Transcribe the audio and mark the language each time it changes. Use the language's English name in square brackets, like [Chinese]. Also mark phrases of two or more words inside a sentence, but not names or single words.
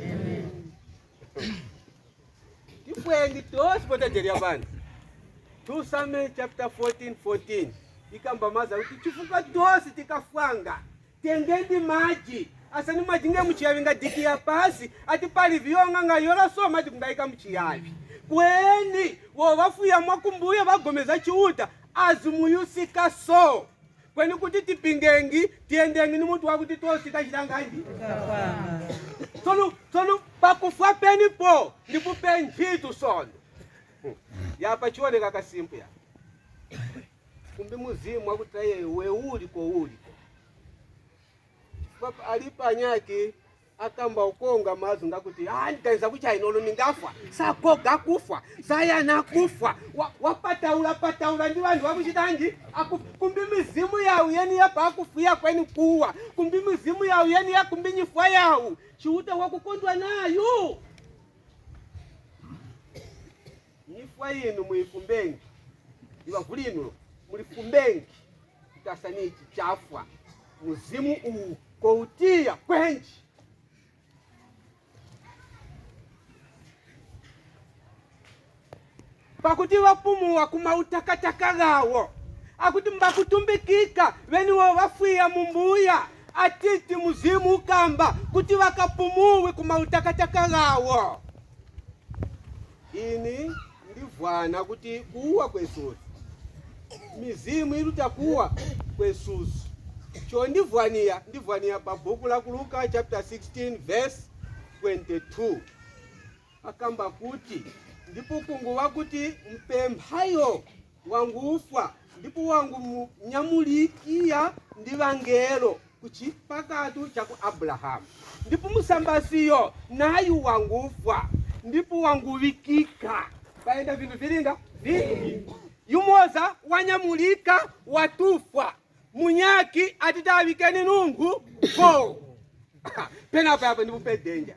[Tumbuka] Tifwendi tosi potajeria bana tusame chapter 14 ikamba maza kuti chifuka tosi tikafwanga tengendi maji asani majinge muchiyavinga diki ya pasi ati pali viyonga nga yola so maji kungaika muchiyavi kweni wovafuya mwakumbuya vagomeza chiuta azimuyusika so kweni kuti tipingengi tiendengi ni mutu wakuti tosi kachitanganji sono pakufwa peni po ndipo penjitu sono yapa chioneka kasimpu ya kumbi muzimu wakutaye weuli ko uli papa alipa nyaki akamba ukonga mazu ngakuti ndikaisa kucha inolo ningafwa sakoga kufa sayana kufa wapataula ndi vandu vakuchitanji kumbi mizimu yawu yeni yapa akufuya kweni kuwa kumbi mizimu yawu yeni yakumbi nyifwa yawu chiuta wakukondwa nayo. Nyifwa yinu muifumbengi iwavulinulo mulifumbengi itasanichi chafwa muzimu uu koutia kwenji pakuti wapumuwa kumautakataka gawo akuti mbakutumbikika veni wovafuya mumbuya atiti muzimu ukamba kuti wakapumuwe kumautakataka gawo. Ini ndivwana kuti kuwa kwesusi mizimu iluta kuwa kwesusi cho ndivwania pa buku la Luka chapter 16 verse 22 akamba kuti ndipo kunguwa kuti mpemphayo wangufwa ndipo wangu nyamulikia ndi vangelo kuchipakatu chaku Abrahamu ndipo musambasiyo nayu wangufwa ndipo wanguvikika paenda vindu vilinga vingi yumoza wanyamulika watufwa munyaki atitawikeni nungu po pena apa ndibupe danger.